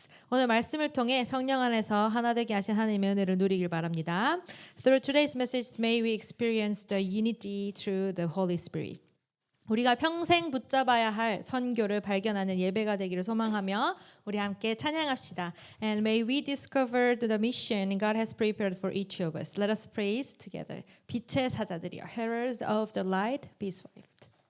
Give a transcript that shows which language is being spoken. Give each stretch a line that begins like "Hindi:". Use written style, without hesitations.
Korean: 오늘 말씀을 통해 성령 안에서 하나 되게 하신 하나님의 은혜를 누리길 바랍니다.
English: Through today's message, may we experience the unity through the Holy Spirit.
Korean: 우리가 평생 붙잡아야 할 선교를 발견하는 예배가 되기를 소망하며 우리 함께 찬양합시다.
English: And may we discover the mission God has prepared for each of us. Let us praise together.
Korean: 빛의 사자들이여,
English: heralds of the light, be swift.